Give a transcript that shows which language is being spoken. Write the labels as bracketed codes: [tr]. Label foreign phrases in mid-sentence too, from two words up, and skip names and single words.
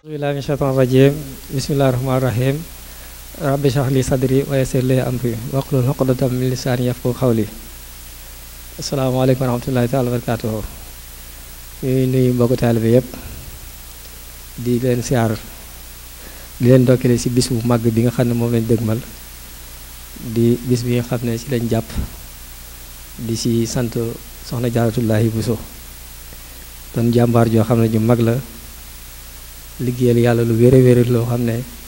[ar] بالله من الشيطان الرجيم بسم الله الرحمن الرحيم رب اشرح لي صدري ويسر لي أمري واحلل عقدة من لساني يفقهوا قولي. السلام عليكم ورحمة الله تعالى وبركاته. [wo] ñuy nuyu mbokku taalibe yëpp di leen siyaar di leen ndokkale ci bis bu màgg bi nga xam ne moom lañ dëgmal di bis bi nga xam ne ci lañ jàpp di ci sant soxna Jaaratullaahi Buso doon jàmbaar joo xam ne ñu mag la liggéeyal yàlla lu wér a wér loo xam ne